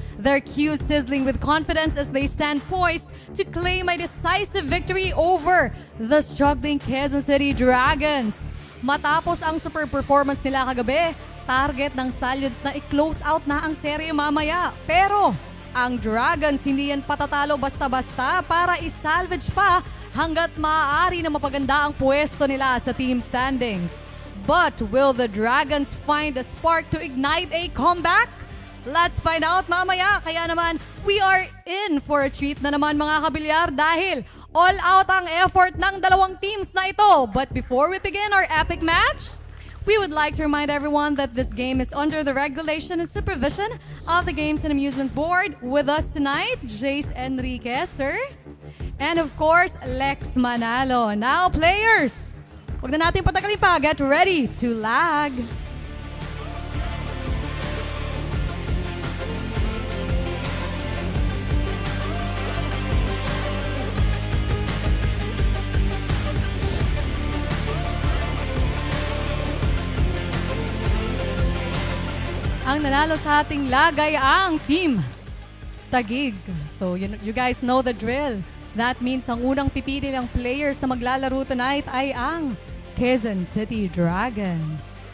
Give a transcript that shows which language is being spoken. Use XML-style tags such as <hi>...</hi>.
<en>Their cues sizzling with confidence as they stand poised to claim a decisive victory over the struggling Quezon City Dragons.</en> <tl>Matapos ang</tl> <en>super performance</en> <tl>nila kagabi, target ng Stallions na i-close out na ang serye mamaya. Pero ang Dragons hindi yan patatalo basta-basta para i-salvage pa hanggat maaari na mapaganda ang pwesto nila sa team standings.</tl> <en>But will the Dragons find a spark to ignite a comeback? Let's find out</en> <tl>mamaya. Kaya naman,</tl> <en>we are in for a treat</en> <tl>na naman mga kabilyar dahil</tl> <en>all out</en> <tl>ang effort ng dalawang teams na ito.</tl> <en>But before we begin our epic match, we would like to remind everyone that this game is under the regulation and supervision of the Games and Amusement Board. With us tonight, Jace Enriquez, sir. And of course, Lex Manalo. Now, players,</en> <tl>huwag na natin patagalin pa.</tl> <en>Get ready to lag.</en> <tl>Ang nanalo sa ating lagay ang team Taguig.</tl> <en>So you guys know the drill. That means</en> <tl>ang unang pipili ng players na maglalaro</tl> <en>tonight</en> <tl>ay ang Quezon City Dragons.</tl>